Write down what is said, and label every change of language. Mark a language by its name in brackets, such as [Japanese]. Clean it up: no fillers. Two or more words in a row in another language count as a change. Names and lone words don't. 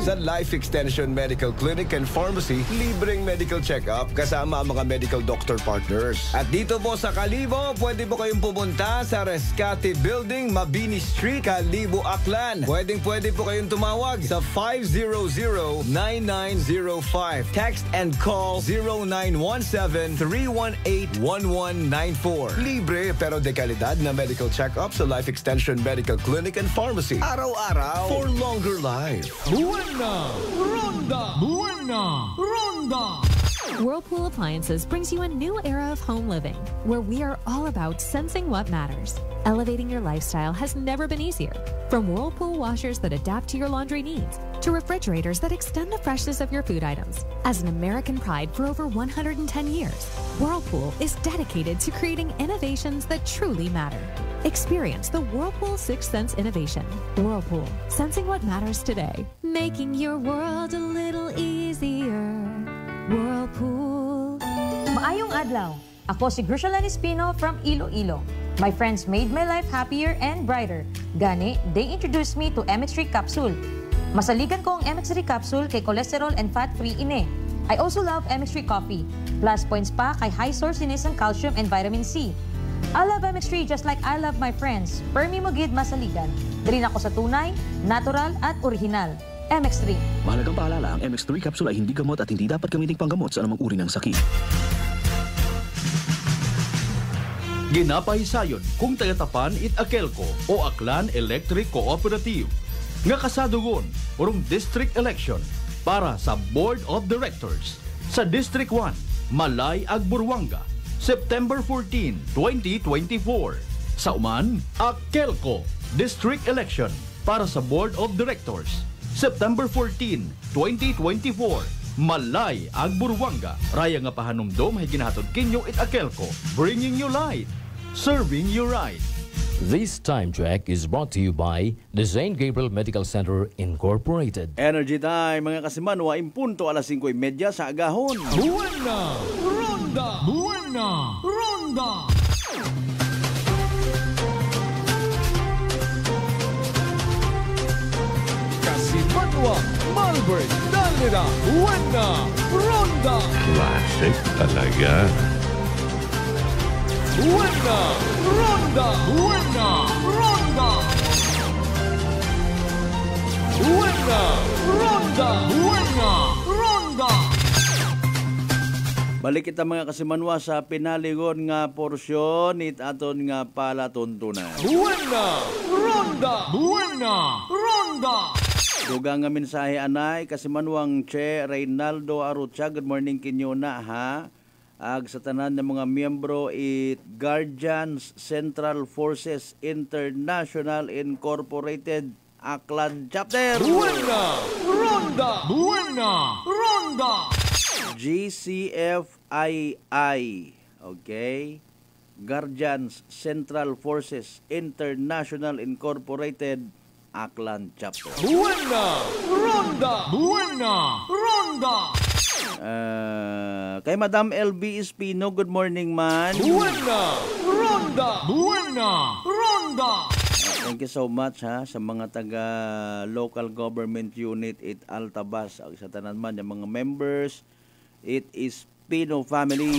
[Filipino] Sa Life Extension Medical Clinic and Pharmacy, libreng [English] medical check-up [Filipino] kasama ang mga [English] medical doctor partners. [Filipino] At dito po sa Kalibo, pwede po kayong pumunta sa Rescate Building, Mabini Street, Kalibo, Aklan. Pwede po kayong tumawag sa 500-9905. [English] Text and call 0917-318-1194. [Filipino] Libre pero de kalidad na [English] medical check-up [Filipino] sa Life Extension Medical Clinic and Pharmacy. Araw-araw [English] for longer life. [Filipino] Buena! Ronda! Buena! Ronda! [English] Whirlpool Appliances brings you a new era of home living, where we are all about sensing what matters. Elevating your lifestyle has never been easier. From Whirlpool washers that adapt to your laundry needs, to refrigerators that extend the freshness of your food items. As an American pride for over 110 years, Whirlpool is dedicated to creating innovations that truly matter. Experience the Whirlpool Sixth Sense innovation. Whirlpool, sensing what matters today. Making your world a little easier. Whirlpool. [Hiligaynon] Maayong adlaw. Ako si Grushalan Espino [English] from Iloilo. My friends made my life happier and brighter. Gani, they introduced me to MX3 Capsule. [Hiligaynon] Masaligan ko ang MX3 Capsule kay [English] cholesterol and fat-free ine. I also love MX3 Coffee. Plus points [Hiligaynon] pa kay [English] high source ng calcium and vitamin C. I love MX3 just like I love my friends. [Hiligaynon] Permi mo gid masaligan. Diri na ako [Filipino] sa tunay, natural at original. MX3. Mahalagang paalala, ang MX3 capsule ay hindi gamot at hindi dapat gamiting panggamot sa anumang uri ng sakit. [Aklanon] Ginapahisayon kung tagatapan it Akelco o Aklan Electric Cooperative. Nga kasadugon, urong district election para sa Board of Directors. Sa District 1, Malay Agburwanga, September 14, 2024. Sa Uman, Akelco District Election para sa Board of Directors. September 14, 2024, Malay, Agburwanga. Raya nga pahanumdom ay ginahatod kinyo it Akelco, [English] bringing you light, serving you right. This time check is brought to you by the St. Gabriel Medical Center Incorporated. Energy time, [Aklanon] mga kasimanwa, impunto alas 5:30 sa agahon. Buena! Ronda! Buena! Ronda! Kasimanwa, Malbert, Dalera, Buena! Ronda! [Filipino] Classic talaga. Buena! Ronda! Buena! Ronda! Buena! Ronda! Buena! Ronda! [Aklanon] Balik kita mga kasimanwa sa pinaligon nga porsyon it aton nga palatuntunan. Buena! Ronda! Buena! Ronda! Dugang nga mensahe anay kasimanwang Che Reynaldo Arucha. [English] Good morning [Aklanon] kinyo na ha. Ag sa tanan ng mga miyembro it Guardians Central Forces International Incorporated Aklan Chapter. Buena! Ronda! Buena! Ronda! GCFII. Okay? Guardians Central Forces International Incorporated Aklan Chapter. Buena! Ronda! Buena! Ronda! Kay Madam LB Espino, good morning man. Buena! Ronda! Buena! Ronda! [English] Thank you so much [Aklanon] ha sa mga taga [English] local government unit it Altabas. [Aklanon] Sa tanan man yung mga members it is Pino family.